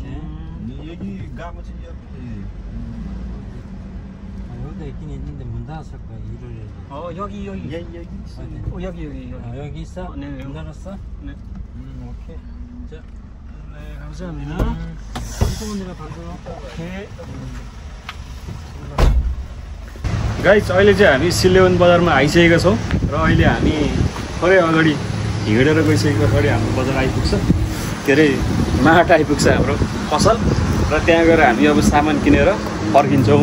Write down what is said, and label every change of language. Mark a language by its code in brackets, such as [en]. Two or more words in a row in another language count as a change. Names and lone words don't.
[ko] 여기 가면 여기도 있긴 있는데 문 닫았을 거야. 일요일에. 여기 여기 여기 여기 있어? 네. 문 닫았어? 네. 오케이. 자, 네, 감사합니다. 소문이라 반도. [en] okay guys, [ne] अहिले चाहिँ हामी सिल्लेवन बजारमा आइसकेका छौँ। र अहिले हामी थोरै अगाडि हिँडेर गइसकेको पछाडि हाम्रो बजार आइपुग्छ, के अरे माठ आइपुग्छ हाम्रो पसल। र त्यहाँ गएर हामी अब सामान किनेर फर्किन्छौँ।